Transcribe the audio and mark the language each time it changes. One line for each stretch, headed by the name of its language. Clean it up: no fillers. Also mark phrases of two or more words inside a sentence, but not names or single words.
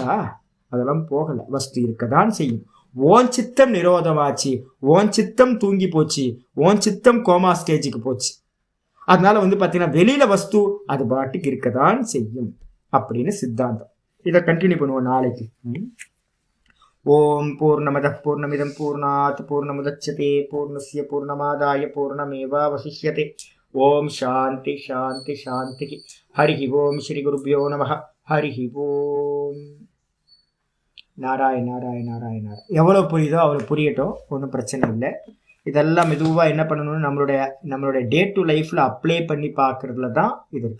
Tamil: அதெல்லாம் போகல, வஸ்து இருக்கதான் செய்யும். ஓன் சித்தம் நிரோதமாச்சு, ஓன் சித்தம் தூங்கி போச்சு, ஓன் சித்தம்
English: coma stage-ukku
Tamil: போச்சு. அதனால வந்து பாத்தீங்கன்னா வெளியில வஸ்து அது பாட்டுக்கு இருக்கதான் செய்யும் அப்படின்னு சித்தாந்தம். இதை கண்டினியூ பண்ணுவோம் நாளைக்கு.
Sanskrit: ॐ पूर्णमदः पूर्णमिदं पूर्णात् पूर्णमुदच्यते पूर्णस्य पूर्णमादाय पूर्णमेवावशिष्यते. ॐ शान्ति शान्ति शान्ति. हरिः ॐ श्री गुरुभ्यो नमः. हरिः ॐ. नारायण नारायण नारायण नारायण.
Tamil: எவ்வளோ புரியுதோ அவ்வளோ புரியட்டும், ஒன்றும் பிரச்சனை இல்லை. இதெல்லாம் மெதுவாக என்ன பண்ணணும்னு நம்மளுடைய
English: day to life-il
Tamil: அப்ளை பண்ணி பார்க்குறதுல தான் இது இருக்கு.